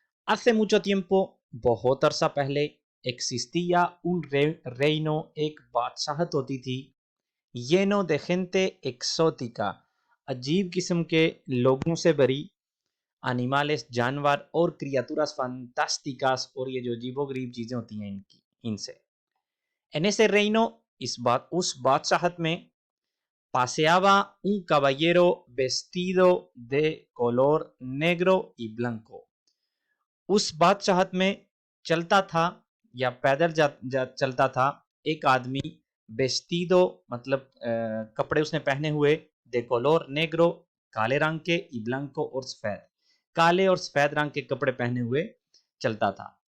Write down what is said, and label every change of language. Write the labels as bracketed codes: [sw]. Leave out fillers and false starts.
[es] hace mucho tiempo, [hi] बहुत अरसा पहले, [es] existía un reino, [hi] एक बादशाहत होती थी, [es] lleno de gente exótica, [hi] अजीब किस्म के लोगों से भरी, [es] animales [hi] जानवर, और [es] criaturas fantásticas, [hi] और ये जो अजीबोगरीब चीजें होती हैं इनकी इनसे। [es] En ese reino, [hi] उस बादशाहत में, [es] paseaba un caballero vestido de color negro y blanco। [hi] उस बादशाहत में चलता था या पैदल चलता था एक आदमी, वेस्टिदो मतलब कपड़े उसने पहने हुए, [es] दे कोलोर नेग्रो [hi] काले रंग के, [es] y blanco [hi] और सफेद, काले और सफेद रंग के कपड़े पहने हुए चलता था।